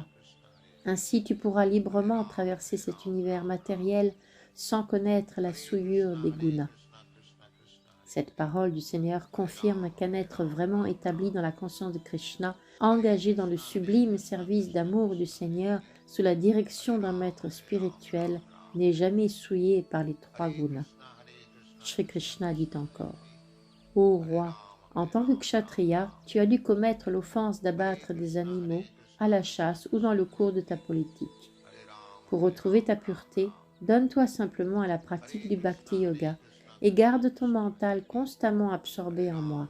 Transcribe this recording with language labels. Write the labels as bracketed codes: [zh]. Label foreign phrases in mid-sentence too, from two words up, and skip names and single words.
[fr] Ainsi tu pourras librement traverser cet univers matériel sans connaître la souillure des gunas. Cette parole du Seigneur confirme qu'un être vraiment établi dans la conscience de Krishna, engagé dans le sublime service d'amour du Seigneur sous la direction d'un maître spirituel, n'est jamais souillé par les 3 gunas. Shri Krishna dit encore, « Ô roi, en tant que kshatriya, tu as dû commettre l'offense d'abattre des animaux à la chasse ou dans le cours de ta politique. Pour retrouver ta pureté, donne-toi simplement à la pratique du [sa] bhakti yoga [fr] et garde ton mental constamment absorbé en moi.